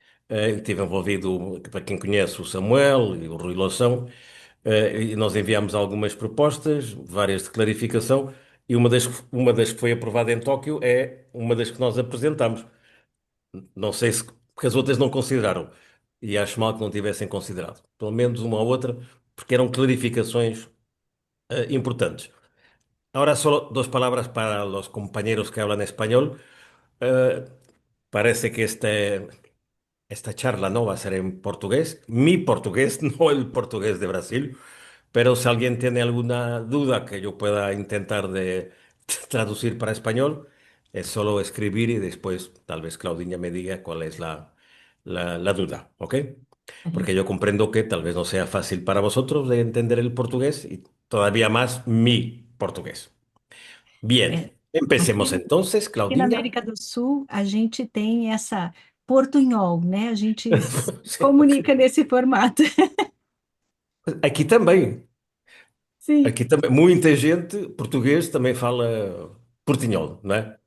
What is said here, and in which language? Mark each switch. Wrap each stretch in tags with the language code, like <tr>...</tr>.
<pt>Esteve envolvido, para quem conhece, o Samuel e o Rui Loção, e nós enviámos algumas propostas, várias de clarificação, e uma das que foi aprovada em Tóquio é uma das que nós apresentámos. Não sei se, porque as outras não consideraram, e acho mal que não tivessem considerado. Pelo menos uma ou outra, porque eram clarificações, importantes.</pt> <es>Ahora solo dos palabras para los compañeros que hablan español. Eh, Parece que esta charla no va a ser en portugués, mi portugués, no el portugués de Brasil, pero si alguien tiene alguna duda que yo pueda intentar de traducir para español, es solo escribir y después tal vez Claudinha me diga cuál es la duda, ¿ok? Porque yo comprendo que tal vez no sea fácil para vosotros de entender el portugués y todavía más mi portugués.</es> <pt>É,</pt> <es>Bien, empecemos</es> <pt>aqui,</pt> <es>entonces,</es> <pt>aqui na Claudinha. América do Sul, a gente tem essa portunhol, né? A gente se comunica nesse formato. Aqui também. Sim. Aqui também, muita gente português também fala portinhol, não é?</pt>